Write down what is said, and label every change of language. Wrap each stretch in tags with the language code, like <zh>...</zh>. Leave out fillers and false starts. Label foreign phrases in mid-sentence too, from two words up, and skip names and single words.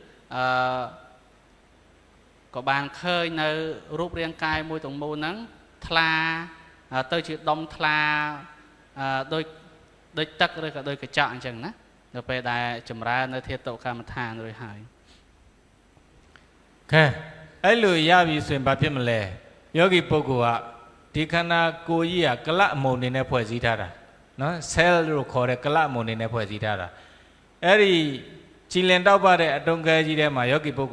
<km>ក៏បានឃើញនៅរូបរាងកាយមួយទាំងមូលហ្នឹងថ្លាទៅជាដុំថ្លាដូចទឹកឬក៏ដូចកញ្ចក់អញ្ចឹងណានៅពេលដែលចម្រើននៅធាតុកម្មដ្ឋានរួចហើយ</km> <my>ကဲအဲ့လိုရပြီဆိုရင်ဘာဖြစ်မလဲယောဂီပုဂ္ဂိုလ်ကဒီခန္ဓာကိုယ်ကြီးကကလအမုံနေနဲ့ဖွဲ့စည်းထားတာနော် cell လို့ခေါ်တဲ့ကလအမုံနေနဲ့ဖွဲ့စည်းထားတာအဲ့ဒီကြည်လင်တောက်ပတဲ့အတုံးခဲကြီးထဲမှာယောဂီပုဂ္ဂို</my>